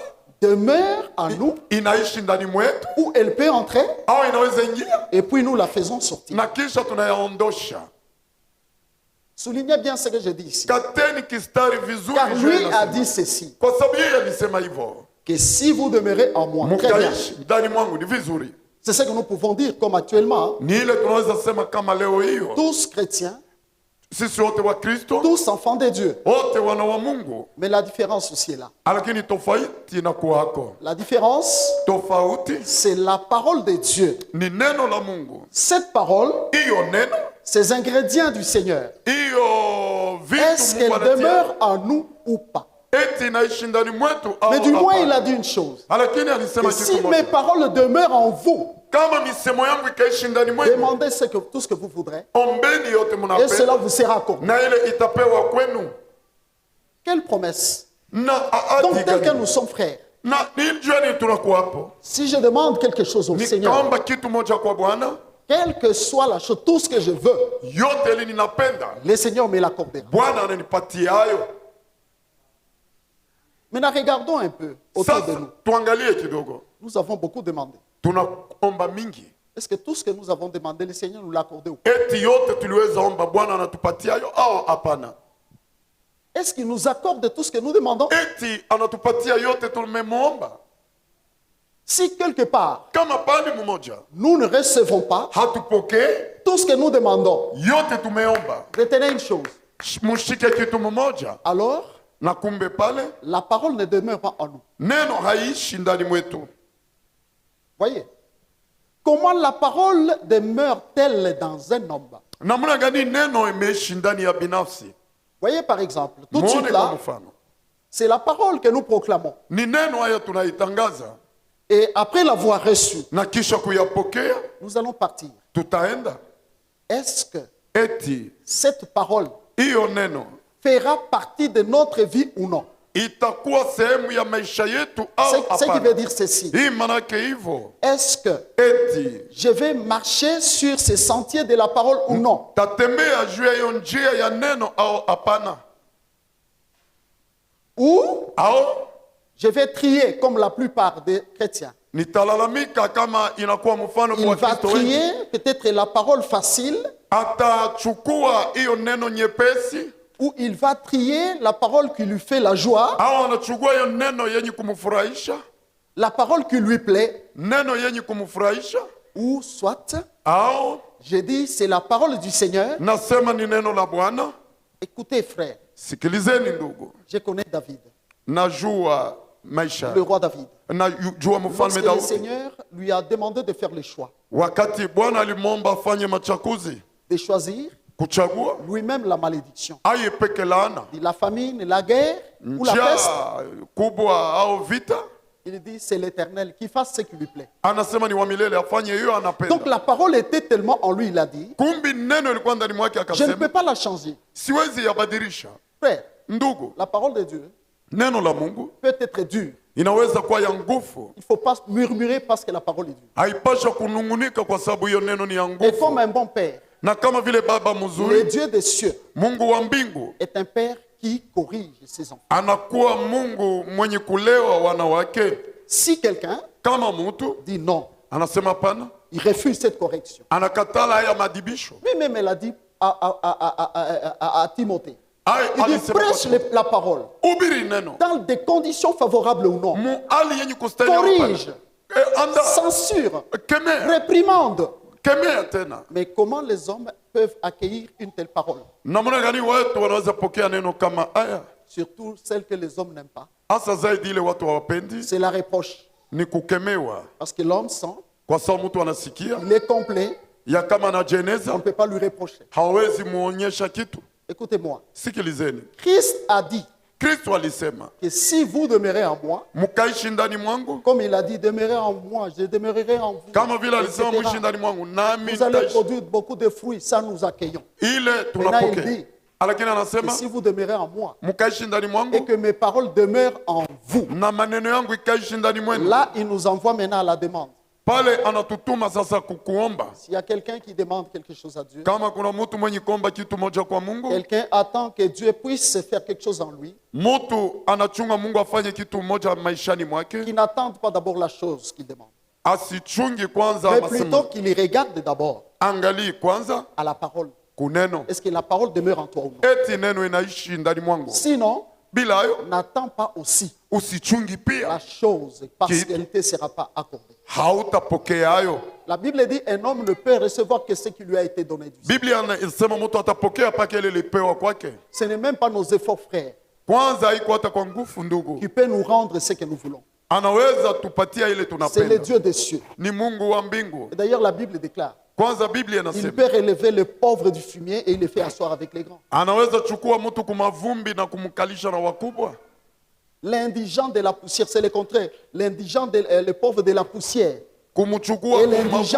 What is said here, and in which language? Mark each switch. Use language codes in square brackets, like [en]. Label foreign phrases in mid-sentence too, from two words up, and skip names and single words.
[fr] demeure en nous, [sw] inaishi ndani mwetu, [fr] où elle peut entrer, [sw] au inaweza ingia [fr] et puis nous la faisons sortir. [sw] na kisha tunayaondosha. [fr] Soulignez bien ce que je dis ici. [sw] Kateni kistari vizuri, [fr] Car [sw] juu [fr] lui [sw] inasema. [fr] a dit ceci, [sw] Kwa sababu yeye alisema hivyo, [fr] que si vous demeurez en moi, très bien. [sw] mkaishi ndani mwangu, ni vizuri. [fr] C'est ce que nous pouvons dire comme actuellement, [sw] Ni ile tunaweza sema kama leo hiyo, [fr] tous chrétiens, [sw] sisi wote wa Kristo, [fr] tous enfants de Dieu. [sw] wote wana wa Mungu, [fr] Mais la différence aussi est là. [sw] lakini tofauti inakuwako. [fr] La différence, [sw] Tofauti [fr] c'est la parole de Dieu. [sw] ni neno la Mungu, [fr] Cette parole, [sw] hiyo neno, [fr] ces ingrédients du Seigneur, [sw] hiyo [fr] est-ce [sw] vitu Mungu [fr] qu'elle [sw] anatia, [fr] demeure en nous ou pas? [sw] eti inaishi ndani mwetu au [fr] Mais du moins, [sw] hapana. [fr] il a dit une chose. [sw] Lakini alisema [fr] Que [sw] kitu [fr] si mes [sw] moja, [fr] paroles demeurent en vous, [sw] kama misemo yangu ikaishi ndani mwenu, [fr] demandez tout ce que vous voudrez, [sw] ombeni yote [fr] et cela [sw] mnapenda [fr] vous sera accordé. [sw] na ile itapewa kwenu. [fr] Quelle promesse! [sw] Na [fr] Donc, [sw] ahadi [fr] tel que [sw] gani? [fr] nous sommes frères, [sw] Na ni juani tunakuwa hapo, [fr] si je demande quelque chose au Seigneur, [sw] nikaomba kitu moja kwa Bwana, [fr] quelle que soit la chose, tout ce que je veux, [sw] yote ile ninapenda, [fr] le Seigneur me l'accordera. [sw] Bwana ananipatia hayo. [fr] Maintenant, regardons un peu autour de [sw] Sasa [fr] nous. [sw] tuangalie kidogo, [fr] Nous avons beaucoup demandé. [sw] tunaomba mingi, [fr] Est-ce que tout ce que nous avons demandé, le Seigneur nous l'a accordé ou pas? [sw] eti yote tuliweza omba Bwana anatupatia hayo au hapana? [fr] Est-ce qu'il nous accorde tout ce que nous demandons? [sw] Eti anatupatia yote tumemwomba? [fr] Si quelque part, [sw] Kama pali mmoja [fr] nous ne recevons pas [sw] hatupokee [fr] tout ce que nous demandons, [sw] yote tumeomba, [fr] retenez une chose. [sw] mshike kitu mmoja, [fr] Alors, [sw] na kumbe pale [fr] la parole ne demeure pas en nous. [sw] neno haishi ndani mwetu. [fr] Voyez? Comment la parole demeure-t-elle dans un homme? [sw] Namna gani neno imeishi ndani ya binafsi? [fr] Voyez par exemple, tout de [sw] Muone [fr] suite [sw] kwa [fr] là, [sw] mfano, [fr] C'est la parole que nous proclamons. [sw] Ni neno haya tunaitangaza [fr] Et après l'avoir reçue, [sw] na kisha kuyapokea [fr] nous allons partir. [sw] tutaenda. [fr] Est-ce que [sw] Eti [fr] cette parole [sw] hiyo neno [fr] fera partie de notre vie ou non? [sw] itakuwa sehemu ya maisha yetu au [fr] Ce qui veut [sw] hapana? [fr] dire ceci. [sw] Hii manake hivyo [fr] Est-ce que [sw] eti [fr] je vais marcher sur ces sentiers de la parole ou non? [sw] tatembea juu ya hiyo njia ya neno au hapana? [fr] Ou [sw] Au [fr] je vais trier comme la plupart des chrétiens. [sw] nitalalamika kama inakuwa mfano [fr] Il [sw] kwa [fr] va [sw] Kristo wengi, [fr] trier peut-être la parole facile [sw] atachukua hiyo neno nyepesi [fr] ou il va trier la parole qui lui fait la joie, [sw] au anachukua hiyo neno yenye kumfurahisha, [fr] la parole qui lui plaît, [sw] neno yenye kumfurahisha, [fr] ou soit, [sw] au [fr] je dis, c'est la parole du Seigneur. [sw] nasema ni neno la Bwana. [fr] Écoutez, frère, [sw] Sikilizeni ndugu, [fr] je connais David, [sw] najua maisha, [fr] le roi David. [sw] najua mfalme [fr] Lorsque le [sw] Daudi. [fr] Seigneur lui a demandé de faire le choix, [sw] Wakati Bwana alimwomba afanye machakuzi, [fr] de choisir [sw] kuchagua [fr] lui-même la malédiction, [sw] aye peke laana, [fr] dit la famine, la guerre ou la peste, [sw] njaa kubwa au vita, [fr] il dit c'est l'Éternel qui fasse ce qui lui plaît. [sw] anasema ni wa milele, afanye hiyo [fr] Donc [sw] anapenda. [fr] la parole était tellement en lui, il a dit, [sw] Kumbi neno ilikuwa ndani mwake, [fr] je ne [sw] akasema [fr] peux pas la changer. [sw] siwezi yabadilisha. [fr] Frère, [sw] Ndugu, [fr] la parole de Dieu [sw] neno la Mungu [fr] peut être dure. [sw] inaweza kuwa ya nguvu, [fr] Il ne faut pas murmurer parce que la parole est dure. [sw] haipasha kunungunika kwa sababu hiyo neno ni ya [fr] Et comme [sw] nguvu. [fr] un bon père, [sw] Na kama vile baba [fr] le [sw] mzuri, [fr] Dieu des cieux [sw] Mungu wa mbingu [fr] est un père qui corrige ses enfants. [sw] anakuwa Mungu mwenye kulewa wana wake. [fr] Si quelqu'un [sw] Kama mtu [fr] dit non, [sw] anasema pana, [fr] il refuse cette correction. [sw] anakatala haya madibisho, [fr] Lui-même, elle a dit à Timothée, Ai, il dit [sw] alisema [fr] prêche [sw] kwa- [fr] la parole [sw] ubiri neno [fr] dans des conditions favorables ou non. [sw] mu hali yenye kustahili au [fr] Corrige, [sw] hapana. Anda [fr] censure, [sw] kemea, [fr] réprimande. [sw] kemea tena. [fr] Mais comment les hommes peuvent accueillir une telle parole? [sw] Namna gani watu wanaweza pokea neno kama haya, [fr] Surtout celle que les hommes n'aiment pas. [sw] hasa zaidi ile watu hawapendi? [fr] C'est la reproche. [sw] Ni kukemewa, [fr] Parce que l'homme sent, [sw] kwa sababu mtu anasikia [fr] il est complet, [sw] ya kama [fr] on ne [sw] anajeneza, [fr] peut pas lui reprocher. [sw] hawezi muonyesha kitu. [fr] Écoutez-moi, [sw] Sikilizeni, [fr] Christ a dit [sw] Kristo alisema [fr] que si vous demeurez en moi, [sw] mkaishi ndani mwangu, [fr] comme il a dit, demeurez en moi, je demeurerai en vous, [sw] kama vile alisema [fr] etc. [sw] mwishi ndani mwangu, nami [fr] Vous allez [sw] nitaishi. [fr] produire beaucoup de fruits, ça nous accueillons. [sw] Ile [fr] Maintenant, il [sw] tunapokea, [fr] dit [sw] lakini [fr] que [sw] anasema [fr] si vous demeurez en moi [sw] mkaishi ndani [fr] et [sw] mwangu [fr] que mes paroles demeurent en vous, [sw] na maneno yangu ikaishi ndani mwenu. [fr] là, il nous envoie maintenant à la demande. [sw] Pale anatutuma sasa kukuomba. [fr] S'il y a quelqu'un qui demande quelque chose à Dieu, [sw] Kama kuna mtu mwenye kuomba kitu moja kwa Mungu, [fr] quelqu'un attend que Dieu puisse faire quelque chose en lui, [sw] mtu anachunga Mungu afanye kitu moja maishani mwake, [fr] qui n'attende pas d'abord la chose qu'il demande, [sw] asichungi kwanza [fr] mais plutôt [sw] masemo, [fr] qu'il y regarde d'abord [sw] angalii kwanza [fr] à la parole. [sw] kuneno, [fr] Est-ce que la parole demeure en toi ou non? [sw] eti neno inaishi ndani mwangu. [fr] Sinon, [sw] Bila hayo [fr] n'attends pas aussi. [sw] usichungi [fr] La [sw] pia, [fr] chose, partialité ne sera pas accordée. [sw] hautapokea hayo. [fr] La Bible dit un homme ne peut recevoir que ce qui lui a été donné du ciel. [sw] Biblia inasema mtu atapokea paka ile ilipewa kwake. [fr] Ce n'est même pas nos efforts, frères, [sw] Kwanza haiko hata kwa nguvu, ndugu, [fr] qui peut nous rendre ce que nous voulons. [sw] anaweza tupatia ile [fr] C'est le [sw] tunapenda. [fr] Dieu des cieux. [sw] Ni Mungu wa mbingu. [fr] Et d'ailleurs, la Bible déclare, [sw] Kwanza Biblia [fr] il [sw] inasema [fr] peut relever le pauvre du fumier et il le fait asseoir avec les grands. [sw] anaweza chukua mtu kumavumbi na kumkalisha na wakubwa. [fr] L'indigent de la poussière, c'est le contraire. L'indigent, le pauvre de la poussière [sw] Kumchukua [fr] et l'indigent